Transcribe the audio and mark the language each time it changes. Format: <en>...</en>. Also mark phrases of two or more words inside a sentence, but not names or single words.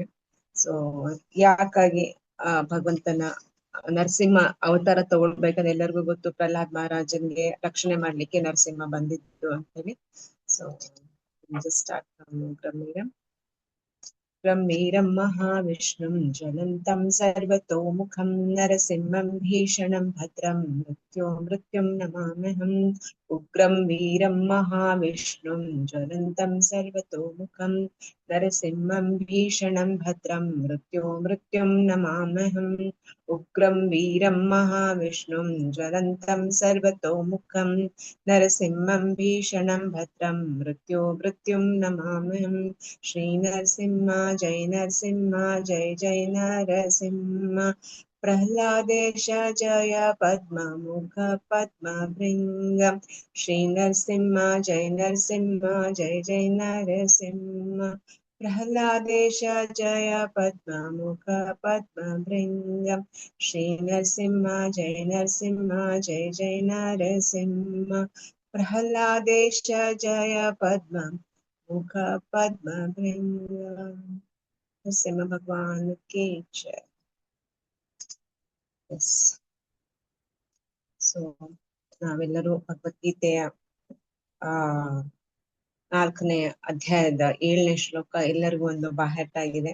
<kn>ಸೊ ಯಾಕಾಗಿ ಭಗವಂತನ ನರಸಿಂಹ ಅವತಾರ ತಗೊಳ್ಬೇಕಂದ್ರೆ ಎಲ್ಲರಿಗೂ ಗೊತ್ತು, ಪ್ರಹ್ಲಾದ್ ಮಹಾರಾಜನ್ಗೆ ರಕ್ಷಣೆ ಮಾಡ್ಲಿಕ್ಕೆ ನರಸಿಂಹ ಬಂದಿದ್ದು ಅಂತೇಳಿ.</kn> <en>so start ಬ್ರಹ್ಮೀರಂ.</en> <sa>ಬ್ರಹ್ಮೀರಂ ಮಹಾವಿಷ್ಣುಂ ಜ್ವಲಂತಂ ಸರ್ವತೋಮುಖಂ ನರಸಿಂಹಂ ಭೀಷಣಂ ಭದ್ರಂ ಮೃತ್ಯುಂ ನಮಾಮ್ಯಹಂ. ಉಗ್ರಂ ವೀರಂ ಮಹಾವಿಷ್ಣುಂ ಜ್ವಲಂತಂ ಸರ್ವತೋಮುಖಂ ನರಸಿಂಹಂ ಭೀಷಣಂ ಭದ್ರಂ ಮೃತ್ಯುಂ ನಮಾಮ್ಯಹಂ. ಉಗ್ರಂ ವೀರಂ ಮಹಾವಿಷ್ಣುಂ ಜ್ವಲಂತಂ ಸರ್ವತೋಮುಖಂ ನರಸಿಂಹಂ ಭೀಷಣಂ ಭದ್ರಂ ಮೃತ್ಯುಂ ನಮಾಮ್ಯಹಂ. ಶ್ರೀ ನರಸಿಂಹ ಜಯ ನರಸಿಂಹ ಜಯ ಜಯ ನರಸಿಂಹ. ಪ್ರಹ್ಲಾದೇಶ ಜಯ ಪದ್ಮಮುಖ ಪದ್ಮಭೃಂಗ. ಶ್ರೀ ನರಸಿಂಹ ಜಯ ನರಸಿಂಹ ಜಯ ಜಯ ನರಸಿಂಹ. ಪ್ರಹ್ಲಾದೇಶ ಜಯ ಪದ್ಮಮುಖ ಪದ್ಮಭೃಂಗ. ಶ್ರೀ ನರಸಿಂಹ ಜಯ ನರಸಿಂಹ ಜಯ ಜಯ ನರಸಿಂಹ. ಪ್ರಹ್ಲಾದೇಶ ಜಯ ಪದ್ಮ ಮುಖ ಪದ್ಮಭೃಂಗ.</sa> <hi>नरसिंह भगवान की जय.</hi> <kn>ಸೊ ನಾವೆಲ್ಲರೂ ಭಗವದ್ಗೀತೆಯ 4ನೇ ಅಧ್ಯಾಯದ 7ನೇ ಶ್ಲೋಕ ಎಲ್ಲರಿಗೂ ಒಂದು ಬಾಹ್ಯಾಟ ಆಗಿದೆ.</kn>